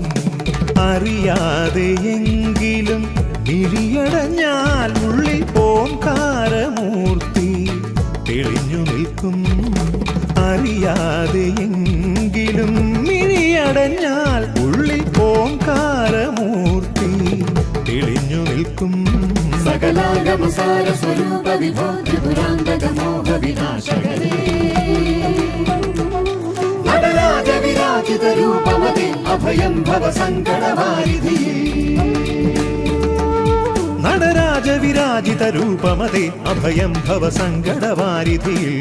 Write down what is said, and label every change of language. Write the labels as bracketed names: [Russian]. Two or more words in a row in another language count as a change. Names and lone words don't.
[Malayalam] അറിയാതെയെങ്കിലും മിഴിയടഞ്ഞാൽ ഉള്ളിൽ ഓംകാരമൂർത്തി തെളിഞ്ഞു നിൽക്കും അറിയാതെയെങ്കിലും മിഴിയടഞ്ഞാൽ ഉള്ളിൽ ഓംകാരമൂർത്തി തെളിഞ്ഞു നിൽക്കും [Sanskrit] सकलागमसार स्वरूप विभो त्रिपुरान्तक मोह विनाशकरे नटराज विराजित रूपमते अभयं भव सङ्कटवारिधि നടരാജ വിരാജിത രൂപമതേ അഭയം ഭവ സങ്കടവാരിധി